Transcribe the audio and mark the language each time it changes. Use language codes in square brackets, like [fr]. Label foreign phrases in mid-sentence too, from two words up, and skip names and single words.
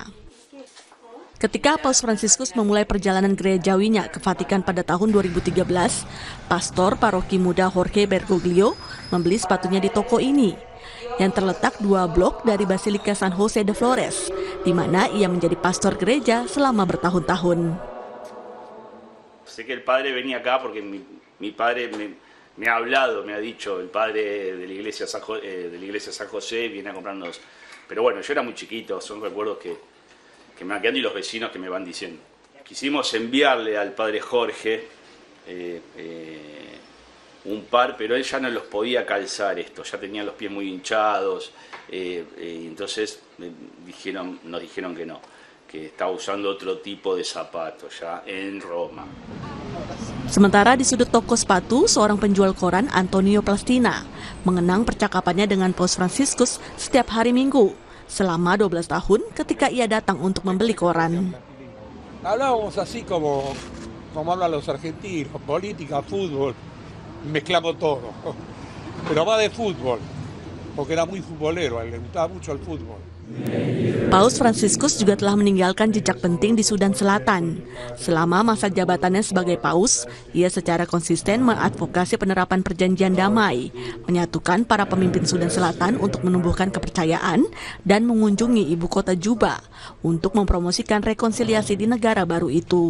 [id] Ketika Paus Fransiskus memulai perjalanan gerejawinya ke Vatikan pada tahun 2013, pastor paroki muda Jorge Bergoglio membeli sepatunya di toko ini, yang terletak 2 blok dari Basilika San Jose de Flores, di mana ia menjadi pastor gereja selama bertahun-tahun. [es] Sé que el padre venía acá porque mi padre me ha hablado, me ha dicho, el padre de la iglesia San José viene a comprarnos. Pero bueno, yo era muy chiquito, son recuerdos que me van quedando y los vecinos que me van diciendo. Quisimos enviarle al padre Jorge un par, pero él ya no los podía calzar esto, ya tenía los pies muy hinchados, entonces nos dijeron que no, que estaba usando otro tipo de zapatos ya en Roma. [id] Sementara di sudut toko sepatu, seorang penjual koran, Antonio Plastina, mengenang percakapannya dengan Paus Fransiskus setiap hari Minggu selama 12 tahun ketika ia datang untuk membeli koran. [es] Hablábamos así como hablan los argentinos, política, fútbol, mezclamos todo, pero más de fútbol, porque era muy futbolero, le gustaba mucho el fútbol. [id] Paus Fransiskus juga telah meninggalkan jejak penting di Sudan Selatan. Selama masa jabatannya sebagai paus, ia secara konsisten mengadvokasi penerapan perjanjian damai, menyatukan para pemimpin Sudan Selatan untuk menumbuhkan kepercayaan dan mengunjungi ibu kota Juba untuk mempromosikan rekonsiliasi di negara baru itu.